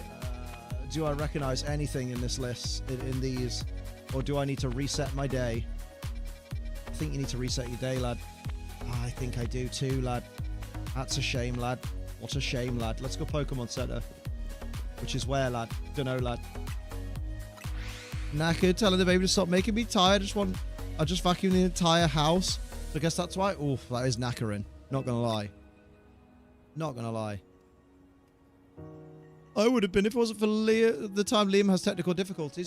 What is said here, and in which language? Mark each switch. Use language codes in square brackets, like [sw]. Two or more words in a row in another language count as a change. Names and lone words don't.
[en] Do I recognize anything in this list, in these? Or do I need to reset my day? I think you need to reset your day, lad. I think I do too, lad. That's a shame, lad. What a shame, lad. Let's go Pokemon Center. Which is where, lad? Dunno, lad. Knackered, telling the baby to stop making me tired. I just vacuumed the entire house. So I guess that's why. Oof, that is knackering. Not gonna lie. Not gonna lie. I would have been if it wasn't for the time Liam has technical difficulties.